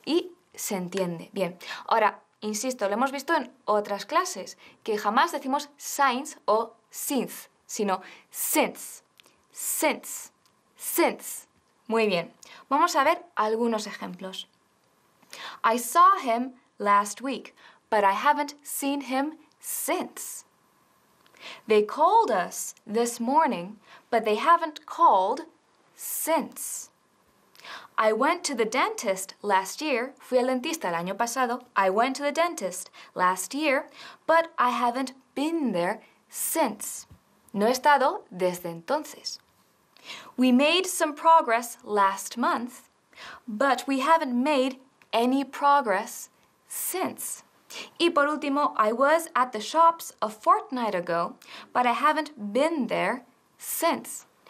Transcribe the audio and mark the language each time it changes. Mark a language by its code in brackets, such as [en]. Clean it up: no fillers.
[es] Y se entiende. Bien, ahora, insisto, lo hemos visto en otras clases, que jamás decimos since o since, sino since, since, since. Muy bien, vamos a ver algunos ejemplos. [en] I saw him last week, but I haven't seen him since. They called us this morning, but they haven't called since. I went to the dentist last year. [es] Fui al dentista el año pasado. [en] I went to the dentist last year, but I haven't been there since. [es] No he estado desde entonces. [en] We made some progress last month, but we haven't made any progress since. [es] Y por último, [en] I was at the shops a fortnight ago, but I haven't been there since.